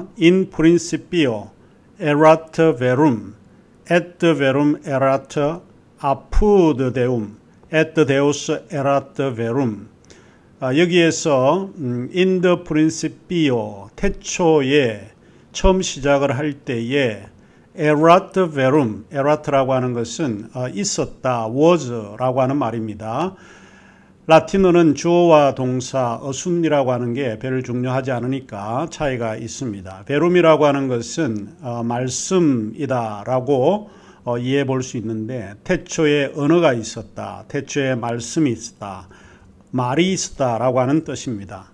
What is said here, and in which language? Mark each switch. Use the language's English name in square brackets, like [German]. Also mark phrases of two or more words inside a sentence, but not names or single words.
[Latin] In principio erat verum, et verum erat apud deum, et deus erat verum. [Korean] 여기에서 [Latin] in the principio, [Korean] 태초에 처음 시작을 할 때에 [Latin] erat verum, [Korean] erat라고 하는 것은 있었다, was라고 하는 말입니다. 라틴어는 주어와 동사 어순이라고 하는 게 별로 중요하지 않으니까 차이가 있습니다. 베룸이라고 하는 것은 말씀이다라고 이해해 볼 수 있는데 태초에 언어가 있었다, 태초에 말씀이 있었다, 말이 있었다라고 하는 뜻입니다.